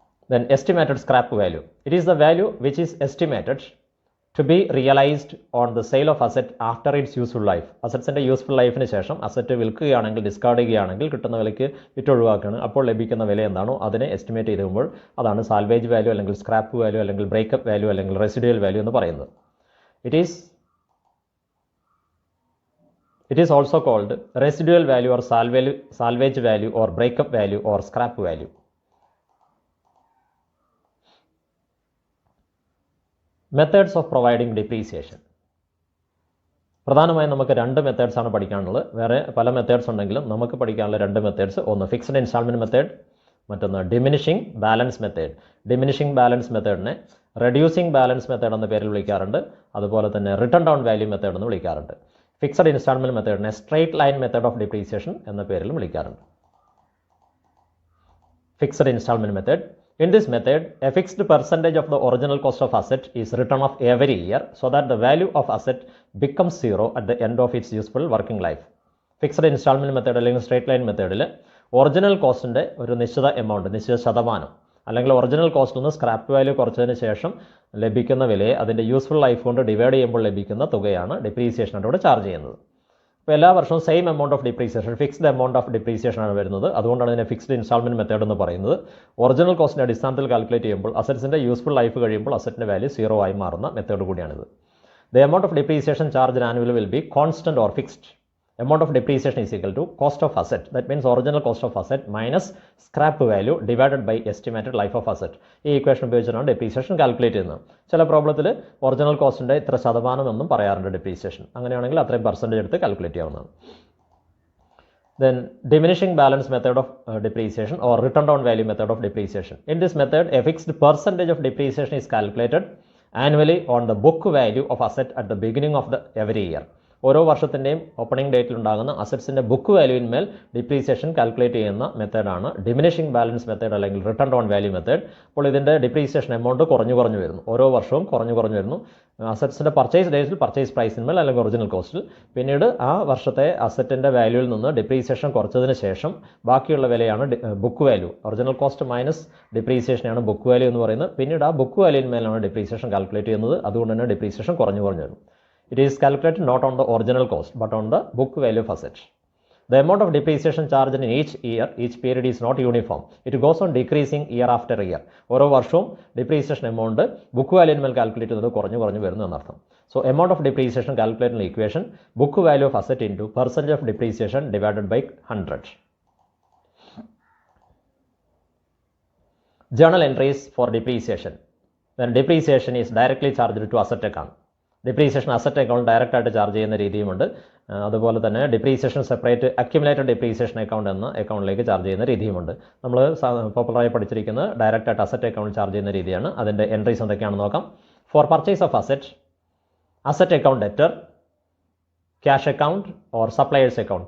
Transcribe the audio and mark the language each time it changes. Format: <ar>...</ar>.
<en>Then estimated scrap value. It is the value which is estimated to be realised on the sale of asset after its useful life.</en> <ml>അസറ്റ്സിൻ്റെ useful ലൈഫിന് ശേഷം asset വിൽക്കുകയാണെങ്കിൽ, discard ചെയ്യുകയാണെങ്കിൽ കിട്ടുന്ന വിലയ്ക്ക് വിറ്റൊഴിവാക്കുകയാണ്. അപ്പോൾ ലഭിക്കുന്ന വില എന്താണോ അതിനെ എസ്റ്റിമേറ്റ് ചെയ്തുമ്പോൾ അതാണ് സാൽവേജ് വാല്യൂ അല്ലെങ്കിൽ സ്ക്രാപ്പ് വാല്യൂ അല്ലെങ്കിൽ ബ്രേക്കപ്പ് വാല്യൂ അല്ലെങ്കിൽ റെസിഡ്യൂവൽ വാല്യൂ എന്ന് പറയുന്നത്.</ml> <en>It is also called residual value or salvage value or breakup value or scrap value. Methods of providing depreciation.</en> <ml>പ്രധാനമായും നമുക്ക് 2 മെത്തേഡ്സ് ആണ് പഠിക്കാനുള്ളത്. വേറെ പല മെത്തേഡ്സ് ഉണ്ടെങ്കിലും നമുക്ക് പഠിക്കാനുള്ള 2 മെത്തേഡ്സ്. ഒന്ന് ഫിക്സഡ് ഇൻസ്റ്റാൾമെൻറ്റ് മെത്തേഡ്, മറ്റൊന്ന് diminishing balance method. Diminishing balance മെത്തേഡിനെ reducing balance method എന്ന പേരിൽ വിളിക്കാറുണ്ട്. അതുപോലെ തന്നെ റിട്ടേൺ ഡൗൺ വാല്യൂ മെത്തേഡ് എന്ന് വിളിക്കാറുണ്ട്. Fixed instalment മെത്തേഡിനെ straight line method of depreciation എന്ന പേരിലും വിളിക്കാറുണ്ട്. Fixed instalment method.</ml> <en>In this method, a fixed percentage of the original cost of asset is written off every year so that the value of asset becomes 0 at the end of its useful working life.</en> <ml>Fixed instalment method അല്ലെങ്കിൽ straight line മെത്തേഡിൽ original കോസ്റ്റിൻ്റെ ഒരു നിശ്ചിത amount, നിശ്ചിത ശതമാനം, അല്ലെങ്കിൽ original കോസ്റ്റിൽ നിന്ന് scrap value കുറച്ചതിന് ശേഷം ലഭിക്കുന്ന വിലയെ അതിൻ്റെ യൂസ്ഫുൾ ലൈഫ് കൊണ്ട് ഡിവൈഡ് ചെയ്യുമ്പോൾ ലഭിക്കുന്ന തുകയാണ് ഡിപ്രീസിയേഷനായിട്ട് ഇവിടെ ചാർജ് ചെയ്യുന്നത്. അപ്പോൾ എല്ലാ വർഷവും same amount of depreciation, fixed amount of depreciation ആണ് വരുന്നത്. അതുകൊണ്ടാണ് ഇതിനെ ഫിക്സ്ഡ് ഇൻസ്റ്റാൾമെൻറ്റ് മെത്തേഡ് എന്ന് പറയുന്നത്. ഒറിജിനൽ കോസ്റ്റിൻ്റെ അടിസ്ഥാനത്തിൽ കാൽക്കുലേറ്റ് ചെയ്യുമ്പോൾ അസറ്റ്സിൻ്റെ യൂസ്ഫുൾ ലൈഫ് കഴിയുമ്പോൾ അസറ്റിൻ്റെ വാല്യൂ 0 ആയി മാറുന്ന മെത്തേഡ് കൂടിയാണിത്.</ml> <en>The amount of depreciation charged annually will be constant or fixed. Amount of depreciation is equal to cost of asset. That means original cost of asset minus scrap value divided by estimated life of asset.</en> <ml>ഈ equation ഉപയോഗിച്ചാണ് depreciation calculate ചെയ്യുന്നത്. ചില പ്രോബ്ലത്തിൽ original കോസ്റ്റിൻ്റെ ഇത്ര ശതമാനം എന്നും പറയാറുണ്ട് depreciation. അങ്ങനെയാണെങ്കിൽ അത്രയും പെർസെൻറ്റേജ് എടുത്ത് കാൽക്കുലേറ്റ് ചെയ്യാവുന്നതാണ്.</ml> <en>Then diminishing balance method of depreciation or return down value method of depreciation. In this method, a fixed percentage of depreciation is calculated annually on the book value of asset at the beginning of the every year.</en> <ml>ഓരോ വർഷത്തിൻ്റെയും opening ഡേറ്റിൽ ഉണ്ടാകുന്ന അസറ്റ്സിൻ്റെ book വാല്യൂവിന്മേൽ depreciation calculate ചെയ്യുന്ന മെത്തേഡാണ് diminishing balance method അല്ലെങ്കിൽ return down value method. അപ്പോൾ ഇതിൻ്റെ depreciation amount കുറഞ്ഞു വരുന്നു, ഓരോ വർഷവും കുറഞ്ഞു വരുന്നു. അസറ്റ്സിൻ്റെ പർച്ചേസ് ഡേറ്റിൽ പർച്ചേസ് പ്രൈസിന്മേൽ അല്ലെങ്കിൽ ഒറിജിനൽ കോസ്റ്റിൽ, പിന്നീട് ആ വർഷത്തെ അസറ്റിൻ്റെ വാല്യൂവിൽ നിന്ന് ഡിപ്രീസിയേഷൻ കുറച്ചതിന് ശേഷം ബാക്കിയുള്ള വിലയാണ് book value. Original cost minus ഡിപ്രീസിയേഷനാണ് book value എന്ന് പറയുന്നത്. പിന്നീട് ആ ബുക്ക് വാല്യൂവിന്മേലാണ് ഡിപ്രീസിയേഷൻ കാൽക്കുലേറ്റ് ചെയ്യുന്നത്. അതുകൊണ്ട് തന്നെ ഡിപ്രീസിയേഷൻ കുറഞ്ഞു വരും.</ml> <en>It is calculated not on the original cost but on the book value of asset. The amount of depreciation charged in each year, each period is not uniform. It goes on decreasing year after year.</en> <ml>ഓരോ വർഷവും depreciation amount book വാല്യൂവിന്മേൽ calculate ചെയ്യുന്നത് കുറഞ്ഞു വരുന്നു എന്നർത്ഥം.</ml> <en>So amount of depreciation calculated in the equation book value of asset into percentage of depreciation divided by 100. Journal entries for depreciation. Then depreciation is directly charged to asset account.</en> <ml>Depreciation asset account direct ആയിട്ട് charge ചെയ്യുന്ന രീതിയുമുണ്ട്. അതുപോലെ തന്നെ depreciation separate accumulated depreciation account എന്ന അക്കൗണ്ടിലേക്ക് charge ചെയ്യുന്ന രീതിയുമുണ്ട്. നമ്മൾ പോപ്പുലറായി പഠിച്ചിരിക്കുന്നത് direct ആയിട്ട് asset account charge ചെയ്യുന്ന രീതിയാണ്. അതിൻ്റെ എൻട്രീസ് എന്തൊക്കെയാണെന്ന് നോക്കാം.</ml> <en>For purchase of asset account debtor, cash account or suppliers account.</en>